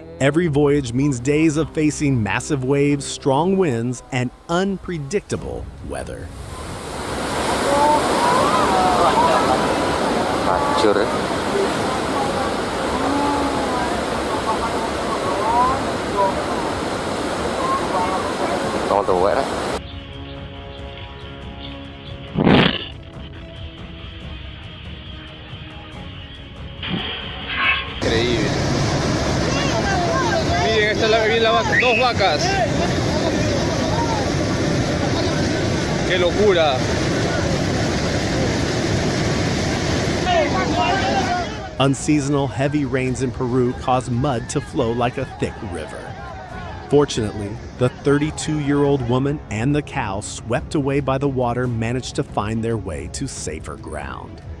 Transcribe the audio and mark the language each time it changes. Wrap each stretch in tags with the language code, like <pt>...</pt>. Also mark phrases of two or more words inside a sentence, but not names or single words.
<en>Every voyage means days of facing massive waves, strong winds, and unpredictable weather.</en> <vi>Chưa đấy. Con tàu vậy đấy.</vi> <es>Increíble. Miren, esta es la vaca, 2 vacas. ¡Qué locura!</es> <en>Unseasonal, heavy rains in Peru cause mud to flow like a thick river. Fortunately, the 32-year-old woman and the cow swept away by the water managed to find their way to safer ground.</en>